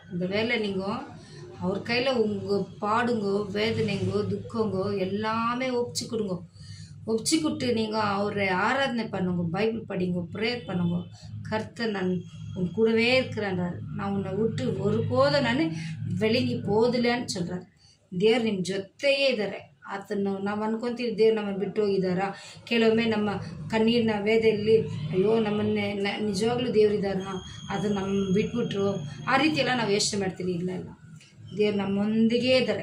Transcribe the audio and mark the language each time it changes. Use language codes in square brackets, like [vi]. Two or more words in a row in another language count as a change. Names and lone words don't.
[ta] இந்த வேலை நீங்கள் அவர் கையில் உங்கள் பாடுங்கோ, வேதனைங்கோ, துக்கங்கோ எல்லாமே ஒப்பிச்சு கொடுங்க. ஒப்பிச்சு கொடுத்து நீங்கள் அவரை ஆராதனை பண்ணுங்க, பைபிள் படிங்க, ப்ரேயர் பண்ணுங்க. கர்த்தர் நான் உன் கூடவே இருக்கிறேன்றார். நான் உன்னை விட்டு ஒருபோதும் நான் வெளிங்கி போதில்ಲೇன்னு சொல்கிறார். [kn] ದೇವ್ರು ನಿಮ್ಮ ಜೊತೆಯೇ ಇದ್ದಾರೆ. ಆತನು ನಾವು ಅನ್ಕೊತೀವಿ ದೇವ್ರು ನಮ್ಮನ್ನು ಬಿಟ್ಟು ಹೋಗಿದ್ದಾರಾ. ಕೆಲವೊಮ್ಮೆ ನಮ್ಮ ಕಣ್ಣೀರಿನ ವೇದೆಯಲ್ಲಿ ಅಯ್ಯೋ ನಮ್ಮನ್ನೇ ನಿಜವಾಗ್ಲೂ ದೇವರಿದ್ದಾರ, ಅದು ನಮ್ಮ ಬಿಟ್ಬಿಟ್ರು, ಆ ರೀತಿಯೆಲ್ಲ ನಾವು ಯೋಚನೆ ಮಾಡ್ತೀವಿ. ಇಲ್ಲ ಇಲ್ಲ, ದೇವ್ರು ನಮ್ಮೊಂದಿಗೆ ಇದ್ದಾರೆ.